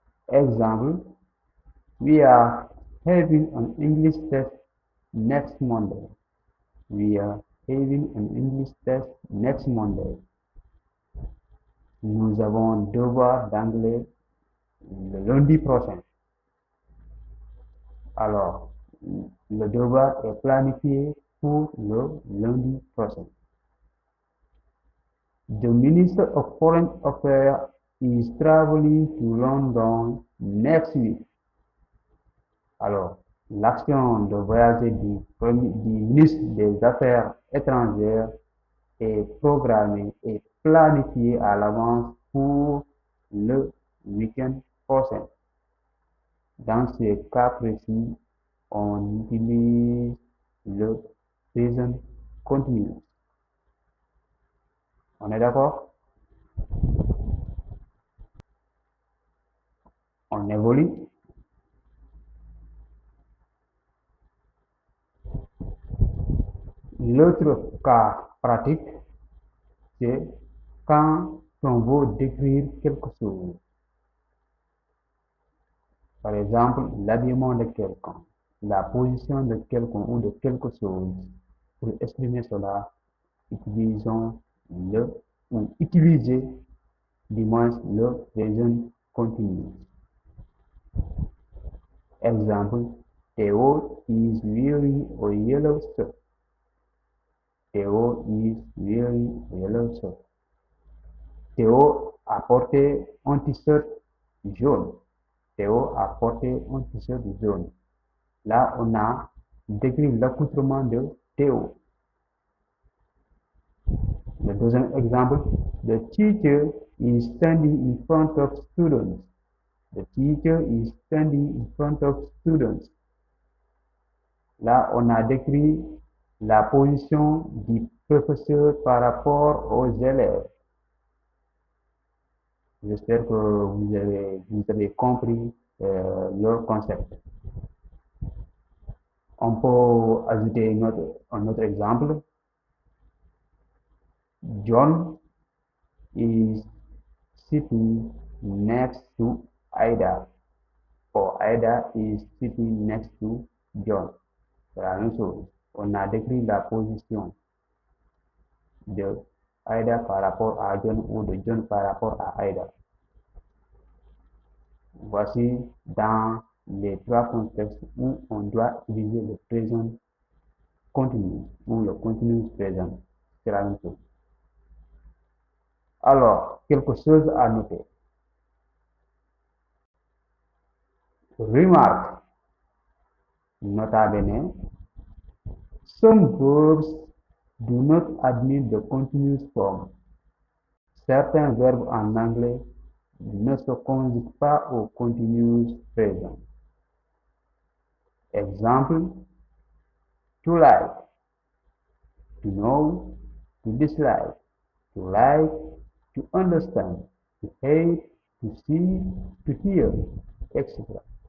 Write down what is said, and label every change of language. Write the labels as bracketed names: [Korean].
[English] Exemple, we are having an English test next Monday. We are having an English test next Monday. [French] Nous avons un devoir d'anglais le lundi prochain. Alors, le devoir est planifié pour le lundi prochain. [English] The Minister of Foreign Affairs is traveling to London next week. [French] Alors, l'action de voyager du ministre des Affaires étrangères est programmée et planifiée à l'avance pour le weekend prochain. Dans ce cas précis, on utilise le present continuous. On est d'accord? On évolue. L'autre cas pratique, c'est quand on veut décrire quelque chose. Par exemple, l'habillement de quelqu'un, la position de quelqu'un ou de quelque chose. Pour exprimer cela, utilisons le ou utilisez du moins le présent continu. [English] Exemple, Theo is wearing a yellow shirt. Theo is wearing a yellow shirt. [French] Theo a porté un t-shirt jaune. Theo a porté un t-shirt jaune. Là, on a décrit l'accoutrement de Theo. Le deuxième exemple, [English] the teacher is standing in front of students. The teacher is standing in front of students. [French] Là, on a décrit la position du professeur par rapport aux élèves. J'espère que vous avez compris le concept. On peut ajouter un autre exemple. [English] John is sitting next to Ida. Or Ida is sitting next to John. [French] C'est la même chose. On a décrit la position de Ida par rapport à John ou de John par rapport à Ida. Voici dans les trois contextes où on doit utiliser le présent continu ou le continu présent. C'est la même chose. Alors, quelque chose à noter. Remarque. Nota bene. [English] Some verbs do not admit the continuous form. [French] Certains verbes en anglais ne se conjuguent pas au continuous présent. [English] Exemple, to like, to know, to dislike, to like, to understand, to hate, to see, to hear, etc.